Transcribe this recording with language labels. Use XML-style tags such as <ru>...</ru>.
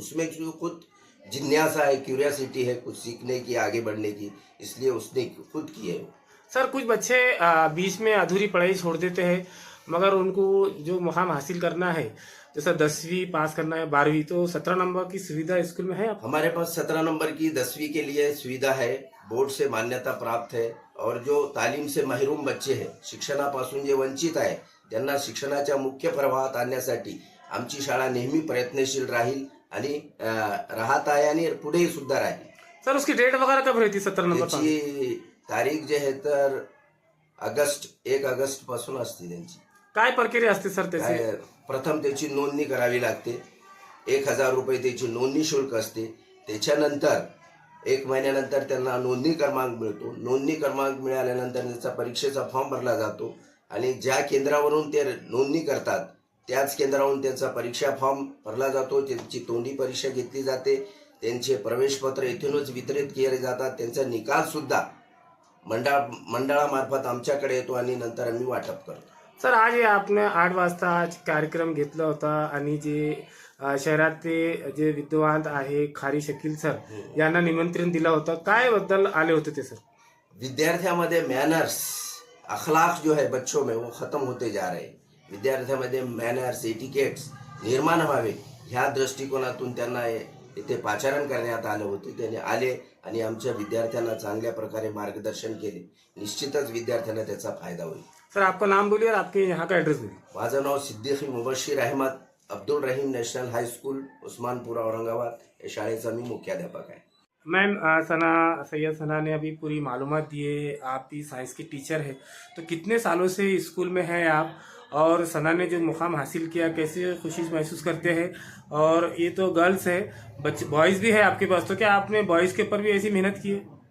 <hi>उसमें जो खुद जिज्ञासा है, क्यूरियोसिटी है कुछ सीखने की, आगे बढ़ने की, इसलिए उसने खुद की है। सर कुछ बच्चे बीच में अधूरी पढ़ाई छोड़ देते हैं, मगर उनको जो मुकाम हासिल करना है, जैसा 10वीं पास करना है, 12वीं, तो 17 नंबर की सुविधा स्कूल में है आप? हमारे पास 17 नंबर की 10वीं के लिए सुविधा है, बोर्ड से मान्यता प्राप्त है। और जो तालीम से महरूम बच्चे हैं,</hi> <mr>शिक्षणापासून जे वंचित आहे, त्यांना शिक्षणाच्या मुख्य प्रवाहात आणण्यासाठी आमची शाळा नेहमी प्रयत्नशील राहील आणि राहत आहे आणि पुढेही सुद्धा राहील।</mr> <hi>सर उसकी डेट वगैरह कब रहती 17 नंबर?</hi> <mr>त्याची तारीख जे आहे तर 1 ऑगस्ट पासून असते त्यांची। काय प्रक्रिया असते सर त्याची? प्रथम त्याची नोंदणी करावी लागते। 1000 रुपये त्याची नोंदणी शुल्क असते। त्याच्यानंतर 1 महिन्यानंतर त्यांना नोंदणी क्रमांक मिळतो। नोंदणी क्रमांक मिळाल्यानंतर त्याचा परीक्षेचा फॉर्म भरला जातो आणि ज्या केंद्रावरून ते नोंदणी करतात त्याच केंद्रावरून त्यांचा परीक्षा फॉर्म भरला जातो। त्यांची तोंडी परीक्षा घेतली जाते। त्यांचे प्रवेशपत्र इथूनच वितरित केले जातात। त्यांचा निकाल सुद्धा मंडळामार्फत आमच्याकडे येतो आणि नंतर आम्ही वाटप करतो। सर</mr> <hi>आज आपने</hi> <mr>8 वाजता आज कार्यक्रम घेतला होता आणि जे शहरातले जे विद्वान आहे खारी शकील सर यांना निमंत्रण दिलं होतं, काय बद्दल आले होते ते सर?</mr> <hi>विद्यार्थ्यांमध्ये मैनर्स, अखलाक जो है बच्चों में वो खत्म होते जा रहे हैं।</hi> <mr>विद्यार्थ्यांमध्ये मैनर्स, एटिकेट्स निर्माण व्हावे ह्या दृष्टिकोनातून त्यांना इथे पाचारण करण्यात आलं होते। त्याने आले आणि आमच्या विद्यार्थ्यांना चांगल्या प्रकारे मार्गदर्शन केले। निश्चितच विद्यार्थ्यांना त्याचा फायदा होईल।</mr> <hi>सर आपका नाम बोलिए और आपके यहाँ का एड्रेस बोलिए।</hi> <mr>माझं नाव सिद्दीकी मुबशीर अहमद, अब्दुल रहीम नेशनल हाई स्कूल उस्मानपुरा औरंगाबाद, या शाळेचा मी मुख्याध्यापक आहे।</mr> <hi>मैम सैयद सना ने अभी पूरी मालूमात दी है, आप भी साइंस की टीचर है, तो कितने सालों से स्कूल में हैं आप, और सना ने जो मुकाम हासिल किया कैसे खुशी महसूस करते हैं? और ये तो गर्ल्स है, बच्चे बॉयज़ भी है आपके पास, तो क्या आपने बॉयज़ के ऊपर भी ऐसी मेहनत की है?</hi>